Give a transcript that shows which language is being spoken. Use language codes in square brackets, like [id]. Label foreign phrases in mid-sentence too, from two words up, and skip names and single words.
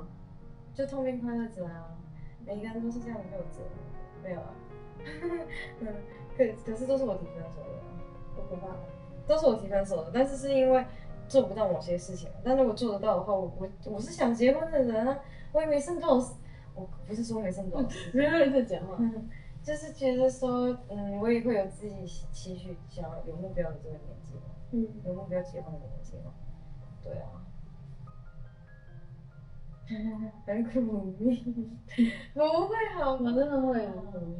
[zh] 就痛并快樂着啊，每一個人都是這樣的過程，沒有啊。可是都是我提分手的，我不怕，都是我提分手的，但是是因為做不到某些事情。但如果做得到的話，我是想結婚的人啊，我也沒剩多少，我不是說沒剩多少，沒有人在講話，就是覺得說，我也會有自己期許，想要有目標的這個年紀嘛，有目標結婚的年紀嘛，對啊。很苦命，不會好嗎？我真的會很苦命。